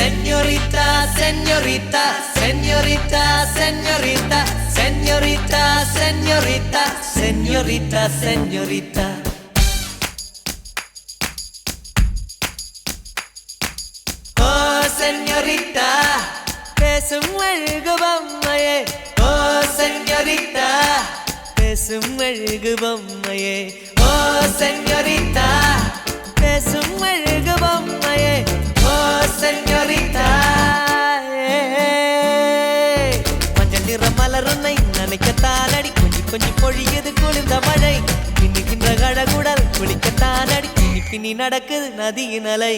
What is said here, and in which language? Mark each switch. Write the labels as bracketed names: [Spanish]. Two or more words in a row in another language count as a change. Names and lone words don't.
[Spanish] Señorita, señorita, señorita, señorita, señorita, señorita, señorita, señorita. Oh, señorita, [Tamil] பேசும் அழகு பொம்மையே. [Spanish] Oh, señorita, [Tamil] பேசும் அழகு பொம்மையே. [Spanish] Oh, señorita, [Tamil] பேசும் அழகு பொம்மையே. [Spanish] Oh, señorita, [Tamil] மஞ்சள் நிற மலருன்னை நினைக்கத்தான் அடி கொஞ்சி கொஞ்சி பொழியுது குளிர்ந்த மழை பின்னுகின்ற கழகுடல் குளிக்கத்தான் அடி பின்னி பின்னி நடக்குது நதியின் அலை.